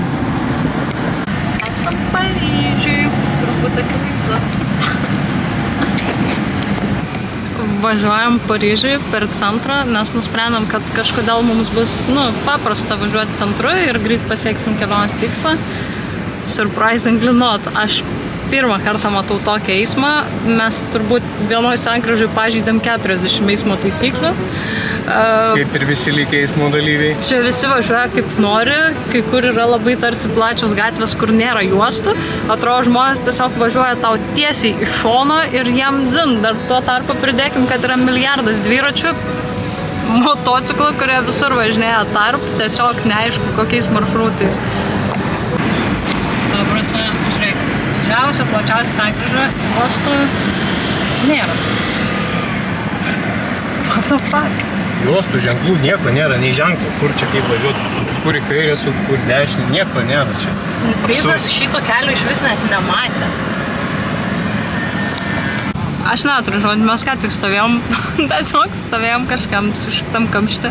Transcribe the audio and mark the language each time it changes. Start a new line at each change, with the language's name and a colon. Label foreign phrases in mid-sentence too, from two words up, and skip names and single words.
Lithuanian: Esam Paryžiui, turbūt akivaizdu. Važiuojam Paryžiui per centrą, nes nusprendėm, kad kažkodėl mums bus paprasta važiuoti centru ir greit pasieksim kelionės tikslą.
English: Surprisingly not.
Lithuanian: Aš pirmą kartą matau tokį eismą. Mes turbūt vienoj sankryžoj pažeidėm 40 eismo taisyklių. Kaip ir visi likę eismo dalyviai. Čia visi važiuoja kaip nori, kai kur yra labai tarsi plačios gatvės, kur nėra juostų. Atrodo, žmonės tiesiog važiuoja tau tiesiai iš šono ir jiem dzin. Dar tuo tarpu pridėkim, kad yra milijardas dviračių, motociklų, kurie visur važinėja tarp, tiesiog neaišku kokiais maršrutais. Ta prasme, žiūrėkit, didžiausia, plačiausia sankryža juostų nėra.
English: What the fuck?
Lithuanian: Juostų ženklų nieko nėra, nei ženklų, kur čia kaip važiuoti, iš kur į kairę su kur dešinę, nieko nėra čia. Visas šito kelio iš vis net nematė. Aš neturiu žodžių, mes ką tik stovėjom, tiesiog stovėjom kažkam su šitam kamštį.